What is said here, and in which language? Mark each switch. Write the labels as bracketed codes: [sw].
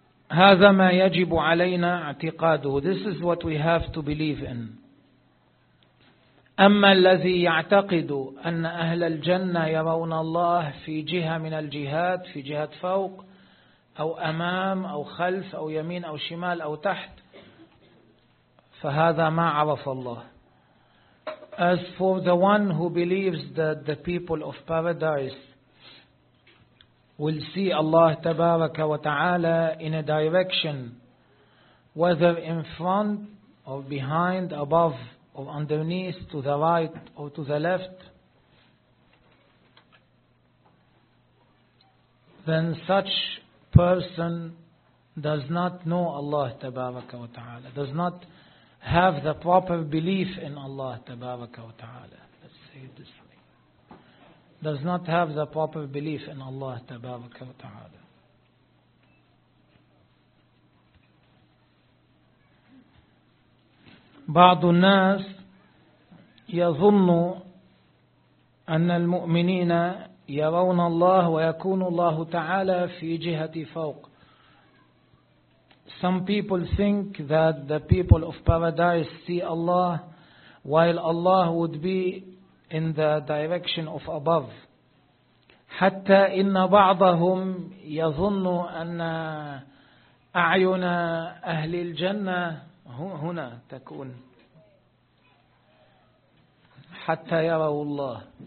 [ar] هذا ما يجب علينا اعتقاده. [en] This is what we have to believe in. [ar] أما الذي يعتقد أن أهل الجنة يرون الله في جهة من الجهات، في جهة فوق أو أمام أو خلف أو يمين أو شمال أو تحت، فهذا ما عرف الله. [en] As for the one who believes that the people of paradise will see Allah [ar] تبارك وتعالى [en] in a direction, whether in front or behind, above or underneath, to the right or to the left, then such person does not know Allah [ar] تبارك وتعالى, [en] does not have the proper belief in Allah تبارك وتعالى. Let's say it this way. Does not have the proper belief in Allah [ar] تبارك وتعالى. بعض الناس يظن أن المؤمنين يرون الله ويكون الله تعالى في جهة فوق. [en] Some people think that the people of paradise see Allah while Allah would be in the direction of above. [ar] حتى إن بعضهم يظن أن أعين أهل الجنة هنا تكون حتى يروا الله.